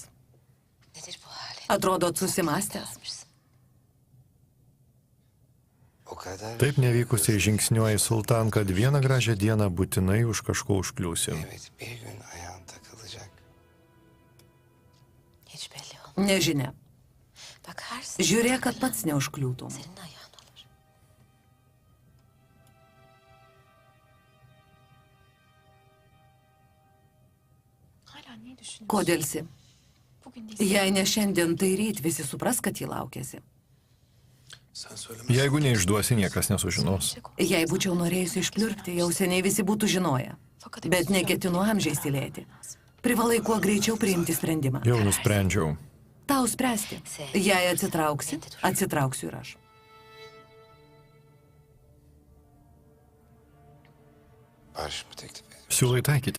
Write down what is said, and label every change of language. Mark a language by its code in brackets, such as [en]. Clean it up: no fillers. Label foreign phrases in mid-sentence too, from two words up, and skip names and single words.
[tr] nedir bu hali? [lt] Atrodot susimastęs. [tr] Dağılmışsın. O kadar. [lt] Taip nevykusiai žingsniuoji sultan, kad vieną gražią dieną būtinai už kažko užkliūsi. [tr] Evet, bir gün ayağın takılacak. Hiç belli olmaz. [lt] Nežinia. [tr] Bakarsın. [lt] Žiūrėk, kad pats neužkliūtum. [tr] Senin ayağın olur. Hala niye düşünüyorsun? [lt] Kodėlsi? [tr] Bugün değil. [lt] Jei ne šiandien, tai ryt visi supras, kad jį laukėsi. Jeigu neišduosi, niekas nesužinos. Jei būčiau norėjusi išpliurpti, jau seniai visi būtų žinoję. Bet neketinu amžiais tylėti. Privalai kuo greičiau priimti sprendimą. Jau nusprendžiau. Tau spręsti. Jei atsitrauksi, atsitrauksiu ir aš. [tr] Barışımı teklif ediyorum. [lt] Siūlai taikyti.